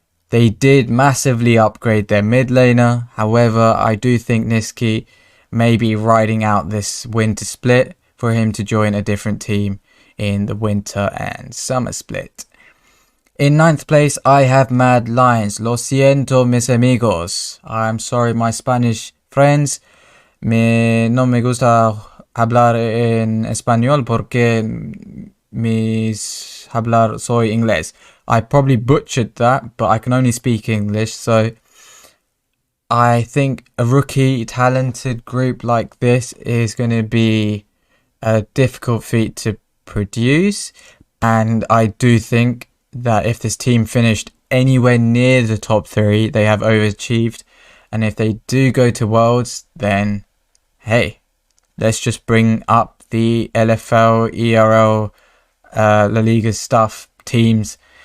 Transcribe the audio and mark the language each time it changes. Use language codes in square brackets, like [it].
[en] They did massively upgrade their mid laner, however I do think Niski may be riding out this winter split for him to join a different team in the winter and summer split. In 9th place I have Mad Lions. [es] Lo siento mis amigos. [en] I'm sorry my Spanish friends. [es] No me gusta hablar en español porque mis hablar soy inglés. [en] I probably butchered that, but I can only speak English, so I think a rookie talented group like this is going to be a difficult feat to produce, and I do think that if this team finished anywhere near the top 3, they have overachieved, and if they do go to Worlds, then hey, let's just bring up the LFL, ERL, La Liga stuff, teams.